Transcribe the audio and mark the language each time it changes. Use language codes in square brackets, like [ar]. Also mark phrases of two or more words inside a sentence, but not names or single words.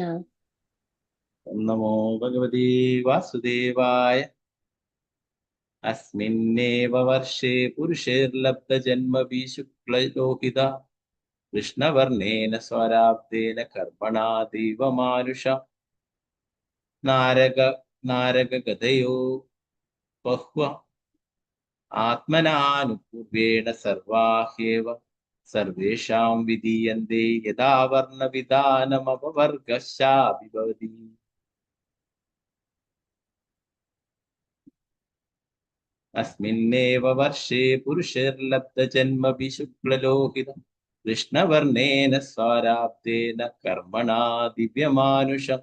[sa] ഓം നമോ ഭഗവതേ വാസുദേവായ അസ്മിന്നേവ വർഷേ പുരുഷേർലബ്ധജന്മഭി ശുക്ലലോഹിത കൃഷ്ണവർണ്ണേന സ്വരാബ്ദേന കർമ്മണാ ദൈവമാനുഷ നാരകഗതയോ ബഹ്വ ആത്മനാനുപൂർവേണ സർവാഹ്യേവ സർവേഷാം വിധീയന്തെ യഥാ വർണ്ണവിധാനമപവർഗശ്ചാപി ഭവതി अस्मिन्नेव वर्षे पुरुषैर्लब्धजन्मभि शुक्ललोहित कृष्णवर्णेन स्वाराब्देन कर्मणा दिव्यमानुष